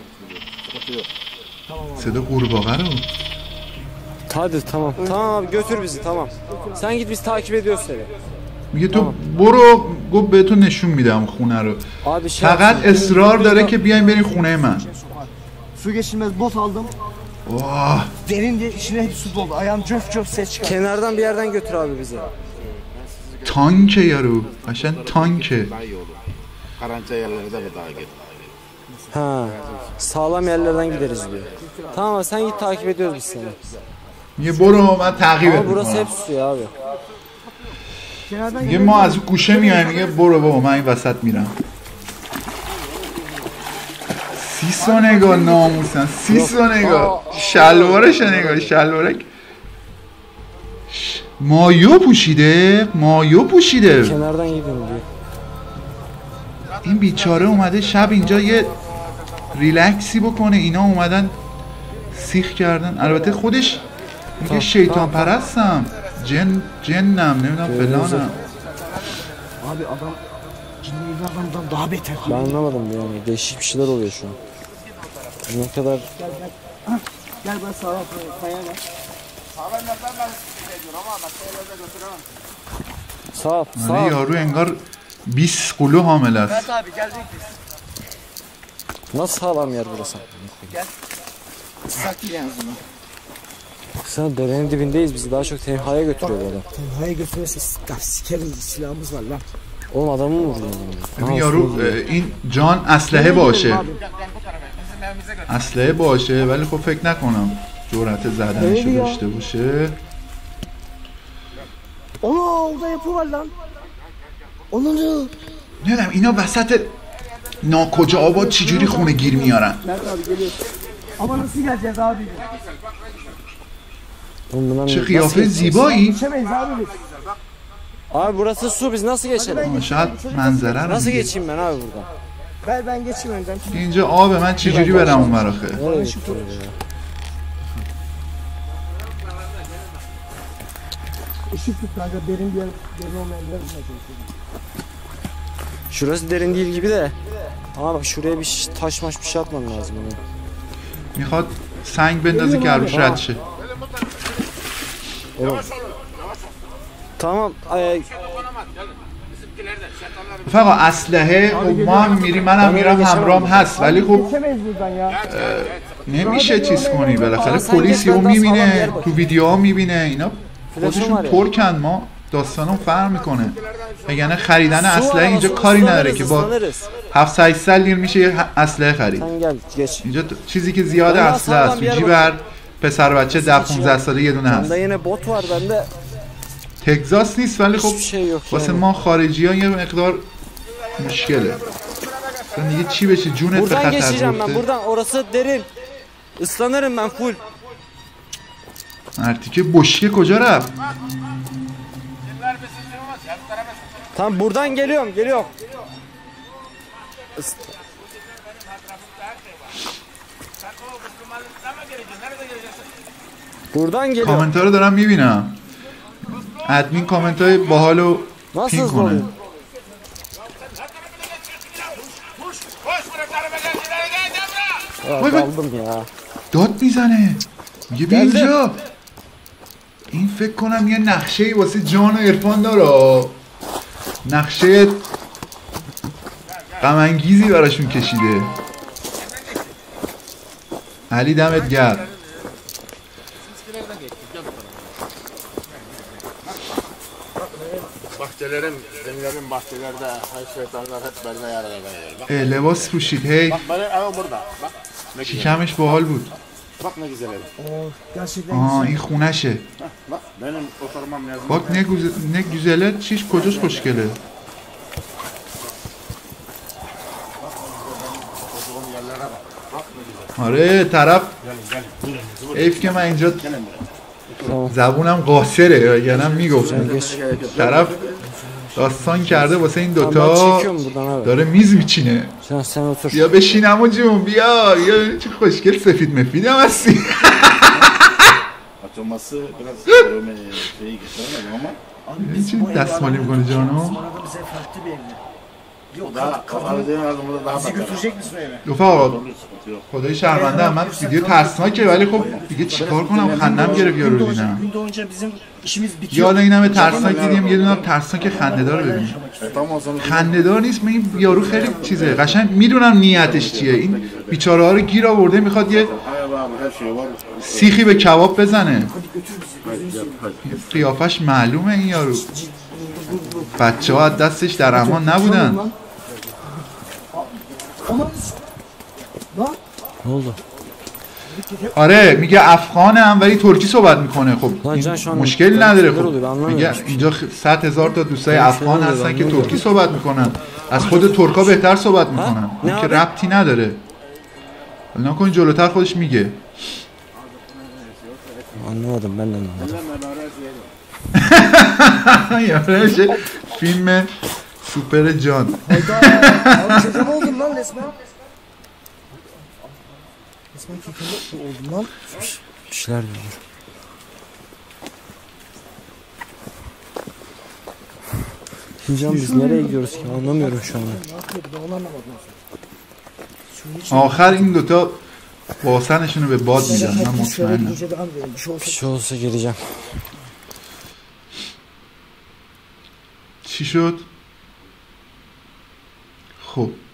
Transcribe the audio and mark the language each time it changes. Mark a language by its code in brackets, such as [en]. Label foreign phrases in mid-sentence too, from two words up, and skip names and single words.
[fa] صدا قورباغه رو [tr] Hadi tamam. Tamam abi götür bizi tamam. Sen git biz takip ediyoruz seni. [fa] میگه تو برو گفت بهتون نشون میدم خونه رو [tr] Abi şey [fa] فقط [tr] yapsın. [fa] اصرار داره که بیاین برین خونه من [tr] Su geçilmez bot aldım. [fa] واه [tr] Derince içine hep su doldu. Ayağım cöf ses çıkardı. Kenardan bir yerden götür abi bizi. [fa] تانکه یارو قشنگ تانکه [tr] Daha iyi olur. Karança yerlere de daha git. Ha. Sağlam yerlerden gideriz diyor. Tamam abi, sen git takip ediyoruz biz seni. [fa] میگه برو من تعقیبت [tr] Ama burası hep [fa] میکنم [tr] su ya abi. Kenardan [fa] میگه ما از گوشه میایم میگه برو بابا من این وسط میرم سیسو نگاه ناموسن سیسو نگاه شلوارش نگاه شلوارک مایو پوشیده [tr] Kenardan gidin diyor. [fa] این بیچاره اومده شب اینجا یه ریلکسی بکنه اینا اومدن سیخ کردن البته خودش میگه شیطان پرستم جنم نمیدونم فلانم [tr] Abi adam cinli adamdan daha beter. Ben anlamadım yani. Değişik bir şeyler oluyor şu an. Ne kadar Gel ben sağa kaya ver. sağ ol, sağ [fa] آره [tr] ol. [fa] یارو انگار 20 قلو حامل است [tr] Abi geldik biz. Nasıl sağlam yer burası? Sakin en azından. Sen derenin dibindeyiz, bizi daha çok tenhaya götürüyor bu adam. Tenhaya götürürse sikerim, silahımız var lan. Oğlum adamı mı vurdun? [fa] ببین یارو این جان اسلحه باشه اسلحه باشه ولی خب فکر نکنم جرأت زدنشو داشته باشه [tr] Ana orada yapı var lan. Onunu. [fa] نمیدونم اینا وسط ناکجا آباد چجوری خونه گیر میارن [tr] Ama nasıl geleceğiz abi? [fa] چه قیافه زیبایی [tr] Geçemeyiz abi biz. Abi burası su, biz nasıl geçelim? [fa] شاید منظره رو [tr] Nasıl [fa] میگه. [tr] geçeyim ben abi buradan? Ben geçeyim önden. [fa] اینجا آبه من چجوری برم اون ور آخه [tr] Nereye gidiyor ya? Işık tut kanka, derin bir yer, derin olmayan bir yer bulmaya çalışıyorum. Şurası derin değil gibi de. Ama bak şuraya bir taş maş bir şey atman lazım. Yani. [fa] میخواد سنگ بندازه که عروش رد شه [tr] Tamam. [fa] فقط اسلحه خب ما هم میریم منم میرم همراهم هست ولی خب [tr] Geçemeyiz buradan ya. [fa] نمیشه چیز کنی بالاخره پلیس یهو میبینه تو ویدیوها میبینه اینا خودشون ترکن ما داستانم فرق میکنه وگرنه خریدن اسلحه اینجا کاری نداره که با 700 لیر میشه یه اسلحه خرید [tr] Sen gel geç. [fa] اینجا چیزی که زیاد اسلحه است تو جیب هر پسر بچه 10-15 ساله یه دونه هست [tr] Bende yine bot var bende. [fa] تگزاس نیست ولی خب [tr] Hiçbir şey yok [fa] واسه [tr] yani. [fa] ما خارجی ها یه مقدار مشکله اصلا دیگه چی بشه جونت به [tr] Buradan [fa] خطر [tr] geçeceğim ben, [fa] بیفته [tr] buradan. Orası derin. Islanırım ben full. [fa] مرتیکه بشکه کجا رفت [tr] Tamam buradan geliyorum. Buradan geliyorum. [fa] کامنت ها رو دارم میبینم ادمین کامنت های باحال رو [tr] Nasıl [fa] پین [tr] hızlı [fa] کنه [tr] oluyor? [fa] وای وای. [tr] Daldım ya. [fa] داد میزنه میگه بیا اینجا این فکر کنم یه نقشه ای واسه جان و عرفان داره نقشه غم انگیزی براشون کشیده علی دمت گرم [tr] Bahçelerim, benim bahçelerde her şeytanlar hep benimle yararlanıyor. Bak, [fa] لباس پوشید هی [tr] bak benim evim burada. Bak ne güzel. [fa] شکمش باحال بود [tr] Bak ne güzel ev. Gerçekten [fa] آه این خونشه [tr] Bak benim oturmam yazım. bak ne güzele [fa] چیش کجاش خوشگله آره طرف حیف که من اینجا زبونم قاصره یعنی میگفتم طرف داستان کرده واسه این [tr] Ben [fa] دوتا [tr] çekiyorum buradan abi. [fa] داره میز میچینه [tr] Sen otur. [fa] بیا بشینم و جون بیا چه خوشگل سفید مفید هم هستی [tr] Açılması biraz şeyi göstermedim ama [fa] چی دستمالی میکنه جانو [tr] Arada bize farklı bir evde. Yok aradığın adımda daha bizi bakar. götürecek misin o eve? [fa] رفقا [tr] Onun sıkıntı yok. [fa] خدای شرمنده من ویدیو ترسناکه ولی خب دیگه چیکار کنم خندم گرفت یارو دیدم [tr] Gün doğunca bizim işimiz [fa] یا [tr] bitiyor. [fa] حالا این همه ترسناک دیدیم یه دونه ترسناک خنده‌دار ببینیم [tr] Tam o zaman [fa] خنده‌دار نیست من این یارو خیلی چیزه قشنگ میدونم نیتش چیه این بیچاره ها رو گیر آورده میخواد یه [tr] her şey var. [fa] سیخی به کباب بزنه قیافش معلومه این یارو بچه ها از دستش در امان نبودن [tr] Ne oldu? [fa] آره میگه افغانم ولی ترکی صحبت میکنه خب [tr] Lan [fa] این [tr] Can şu an [fa] مشکلی نداره [tr] neler oluyor ben [fa] خب [tr] anlamıyorum. [fa] میگه اینجا 100,000 تا دوستای افغان [tr] neler [fa] هستن که [tr] oluyor, [fa] ترکی صحبت میکنن از خود ترکا بهتر صحبت میکنن نه این که آره. ربطی نداره نکن جلوتر خودش میگه [tr] Anlamadım ben de anlamadım. [fa] یاره میشه فیلم سوپر جان [tr] Abi çocuğum oldum lan resmen. Resmen kekeme oldum lan. Bir şeyler diyor. Can biz nereye gidiyoruz ki? Anlamıyorum şu an. Ne yapıyor? Ben onu anlamadım. [fa] آخر این دوتا باسنشون رو به باد میدن من مطمئنم [tr] Gece devam edelim. Bir şey olsa Bir şey olsa geleceğim. [fa] چی شد؟ خب